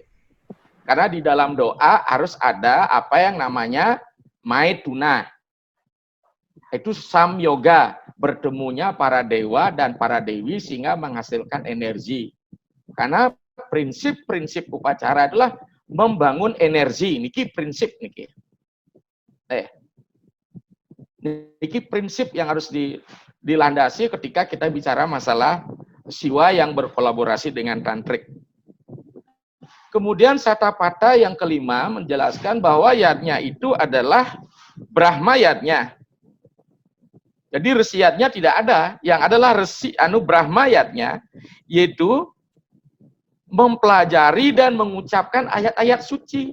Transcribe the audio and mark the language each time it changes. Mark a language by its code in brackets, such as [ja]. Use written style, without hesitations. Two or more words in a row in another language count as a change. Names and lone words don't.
[id] Karena di dalam doa harus ada apa yang namanya maituna. Itu sam yoga, bertemunya para dewa dan para dewi sehingga menghasilkan energi. Karena prinsip-prinsip upacara adalah membangun energi. Niki prinsip niki. Niki prinsip yang harus dilandasi ketika kita bicara masalah siwa yang berkolaborasi dengan tantrik. Kemudian Satapatha yang kelima menjelaskan bahwa yatnya itu adalah Brahma yatnya. Jadi resiatnya tidak ada, yang adalah resi Brahma yatnya, yaitu mempelajari dan mengucapkan ayat-ayat suci.